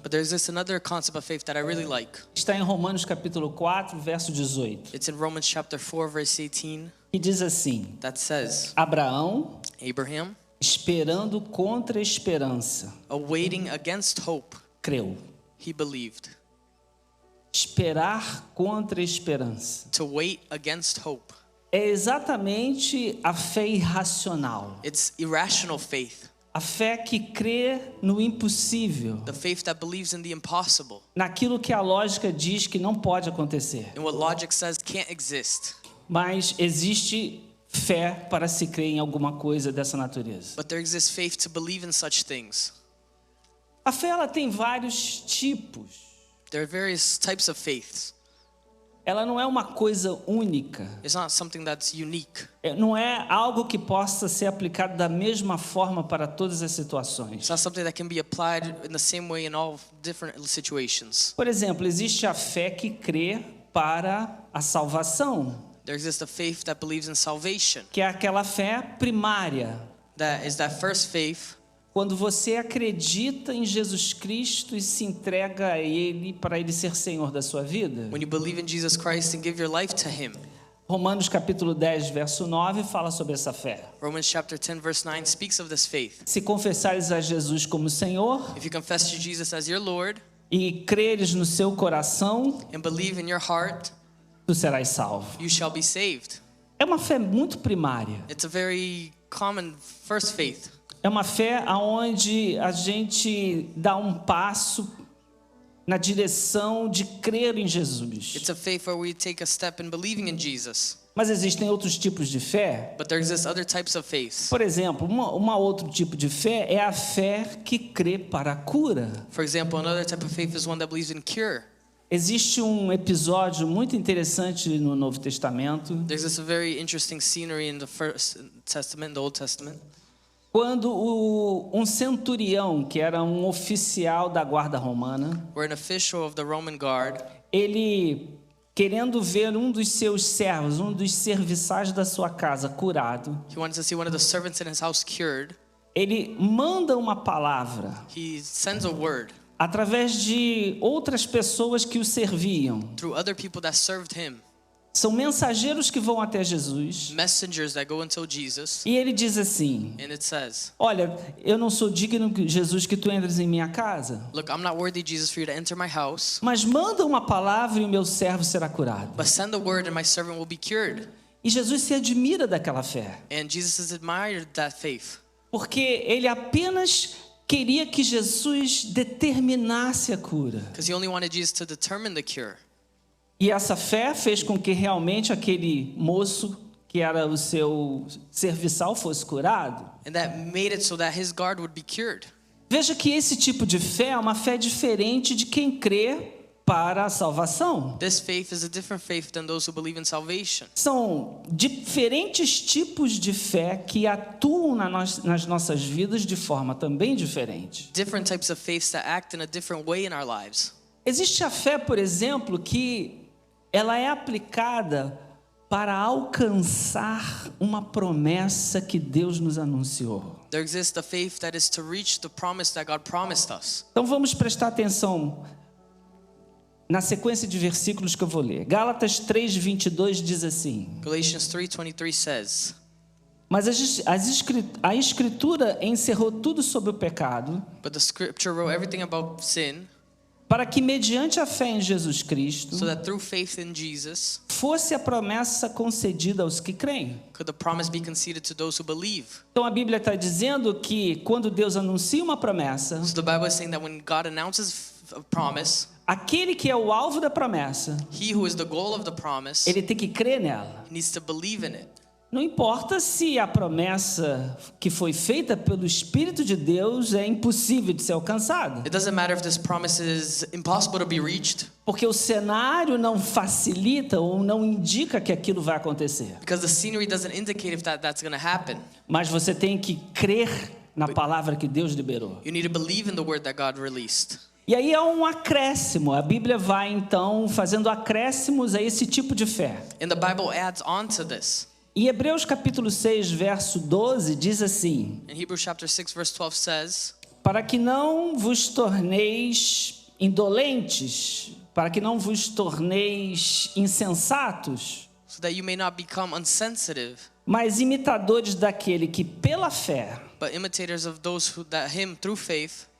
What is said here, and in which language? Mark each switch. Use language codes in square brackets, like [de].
[en] But there's this another concept of faith that I really like. [pt] Está em Romanos capítulo 4, verso 18, [en] It's in Romans chapter 4, verse 18, [pt] que diz assim: [en] that says, [pt] Abraão, [en] Abraham, [pt] esperando contra a esperança, [en] awaiting against hope, [pt] creu. [en] he believed. [pt] Esperar contra a esperança [en] To wait against hope. [pt] é exatamente a fé irracional. [en] It's irrational faith. [pt] A fé que crê no impossível, [en] The faith that believes in the impossible. [pt] naquilo que a lógica diz que não pode acontecer. [en] In what logic says can't exist. [pt] Mas existe fé para se crer em alguma coisa dessa natureza. [en] But there exists faith to believe in such things. [pt] A fé, ela tem vários tipos. [en] There are various types of faiths. [pt] ela não é uma coisa única. [en] It's not something that's unique. [pt] Não é algo que possa ser aplicado da mesma forma para todas as situações. [en] It's not something that can be applied in the same way in all different situations. [pt] Por exemplo, existe a fé que crê para a salvação, [en] There exists a faith that believes in salvation. [pt] que é aquela fé primária. [en] That is that first faith. [pt] Quando você acredita em Jesus Cristo e se entrega a Ele para Ele ser Senhor da sua vida. [en] When you believe in Jesus Christ and give your life to Him. [pt] Romanos capítulo 10, verso 9 fala sobre essa fé. [en] Romans chapter 10 verse 9 speaks of this faith. [pt] Se confessares a Jesus como Senhor [en] If you confess to Jesus as your Lord [pt] e creres no seu coração, [en] and believe in your heart, [pt] tu serás salvo. [en] you shall be saved. [pt] É uma fé muito primária. [en] It's a very common first faith. [pt] É uma fé onde a gente dá um passo na direção de crer em Jesus. [en] It's a faith where we take a step in believing in Jesus. [pt] Mas existem outros tipos de fé. [en] But there exist other types of faith. [pt] Por exemplo, uma outro tipo de fé é a fé que crê para a cura. [en] For example, another type of faith is one that believes in cure. [pt] Existe um episódio muito interessante no Novo Testamento, [en] There's this very interesting scenery in the First Testament, the Old Testament, [pt] quando um centurião, que era um oficial da guarda romana, [en] where an official of the Roman guard, [pt] ele, querendo ver um dos seus servos, um dos serviçais da sua casa curado, [en] he wanted to see one of the servants in his house cured. [pt] ele manda uma palavra [en] He sends a word [pt] através de outras pessoas que o serviam. [en] through other people that served him, [pt] São mensageiros que vão até Jesus. [en] messengers that go until Jesus, [pt] E ele diz assim: [en] and it says, [pt] olha, eu não sou digno, Jesus, que tu entres em minha casa, [en] look, I'm not worthy, Jesus, for you to enter my house, [pt] mas manda uma palavra e o meu servo será curado. [en] but send the word and my servant will be cured. [pt] E Jesus se admira daquela fé, [en] And Jesus has admired that faith, [pt] porque ele apenas queria que Jesus determinasse a cura. [en] because he only wanted Jesus to determine the cure. [pt] E essa fé fez com que realmente aquele moço, que era o seu serviçal, fosse curado. [en] And that made it so that his guard would be cured. [pt] Veja que esse tipo de fé é uma fé diferente de quem crê para a salvação. [en] This faith is a different faith than those who believe in salvation. [pt] São diferentes tipos de fé que atuam nas nossas vidas de forma também diferente. [en] Different types of faiths that act in a different way in our lives. [pt] Existe a fé, por exemplo, que ela é aplicada para alcançar uma promessa que Deus nos anunciou. [en] There exists a faith that is to reach the promise that God promised us. [pt] Então vamos prestar atenção na sequência de versículos que eu vou ler. Gálatas 3:22 diz assim: [en] Galatians 3:23 says, [pt] mas a Escritura encerrou tudo sobre o pecado, [en] but the scripture wrote everything about sin, [pt] para que mediante a fé em Jesus Cristo [en] so that through faith in Jesus [pt] fosse a promessa concedida aos que creem. [en] could the promise be conceded to those who believe. [pt] Então a Bíblia está dizendo que quando Deus anuncia uma promessa, [en] So the Bible is saying that when God announces a promise, [pt] aquele que é o alvo da promessa, [en] he who is the goal of the promise [pt] ele tem que crer nela. [en] needs to believe in it. [pt] Não importa se a promessa que foi feita pelo Espírito de Deus é impossível de ser alcançada, [en] It doesn't matter if this promise is impossible to be reached, [pt] porque o cenário não facilita ou não indica que aquilo vai acontecer. [en] because the scenery doesn't indicate if that's going to happen. [pt] Mas você tem que crer na palavra que Deus liberou. [en] You need to believe in the word that God released. [pt] E aí há um acréscimo. A Bíblia vai então fazendo acréscimos a esse tipo de fé. [en] And the Bible adds on to this. [pt] Em Hebreus capítulo 6, verso 12, diz assim: [en] In Hebrews chapter 6 verse 12 says, [pt] para que não vos torneis indolentes, para que não vos torneis insensatos, [en] so that you may not become insensitive, [pt] mas imitadores daquele que pela fé [en] but imitators of those who that him through faith